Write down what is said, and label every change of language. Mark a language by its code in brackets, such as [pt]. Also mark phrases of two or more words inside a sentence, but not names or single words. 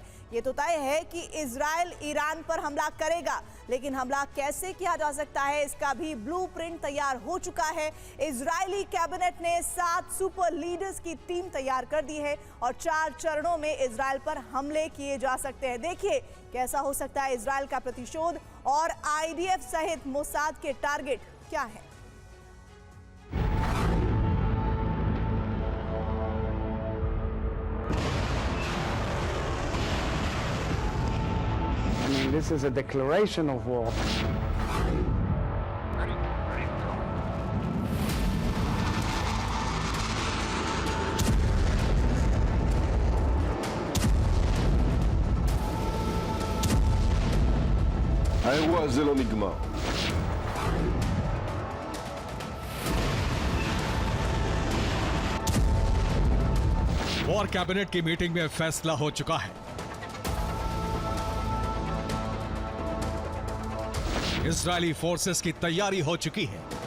[hi] ये तो तय है कि इजराइल ईरान पर हमला करेगा, लेकिन हमला कैसे किया जा सकता है इसका भी ब्लूप्रिंट तैयार हो चुका है। इजरायली कैबिनेट ने 7 [en] super leaders [hi] की टीम तैयार कर दी है और 4 चरणों में इजराइल पर हमले किए जा सकते हैं। देखिए कैसा हो सकता है इजराइल का प्रतिशोध और आईडीएफ सहित मोसाद के टारगेट क्या है। [en] This is a declaration of war. [he] האירוע הזה לא נגמר. [en] war cabinet [hi] की मीटिंग में फैसला हो चुका है। इजरायली फोर्सेस की तैयारी हो चुकी है।